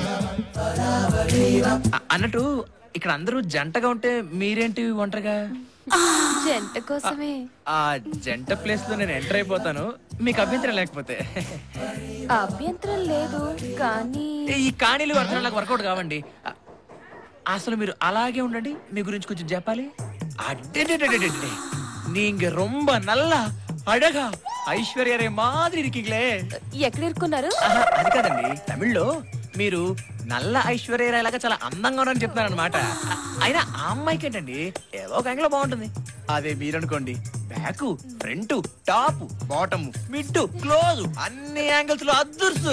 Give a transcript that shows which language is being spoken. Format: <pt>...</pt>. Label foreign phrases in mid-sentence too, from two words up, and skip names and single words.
<te>అన్నట్టు ఇక్కడ అందరూ జంటగా ఉంటే మీరేంటి ఒంటరిగా? జంట కోసమే. ఆ జంట ప్లేస్ లో నేను ఎంటర్ అయిపోతాను, మీకు అభ్యంతరం లేకపోతే. అభ్యంతరం లేదు కానీ ఈ కాణీలు అర్థం నాకు వర్కౌట్ కావండి. అసలు మీరు అలాగే ఉండండి, మీ గురించి కొంచెం చెప్పాలి.</te> <ta>நீங்க ரொம்ப நல்லா அழகா ஐஸ்வர்யா மாதிரி இருக்கீங்களே.</ta> <te>ఎక్కడ ఇరుక్కున్నారు? అది కాదండి, తమిళ్లో మీరు నల్ల ఐశ్వర్య లాగా చాలా అందంగా ఉన్నారని చెప్తున్నారు అనమాట. అయినా ఆ అమ్మాయికి ఏంటండి ఏదో ఒక యాంగిల్ బాగుంటుంది. అదే మీరనుకోండి,</te> <en>back front top bottom mid close</en> <te>అన్ని యాంగిల్స్ లో అదృశ్యం.</te>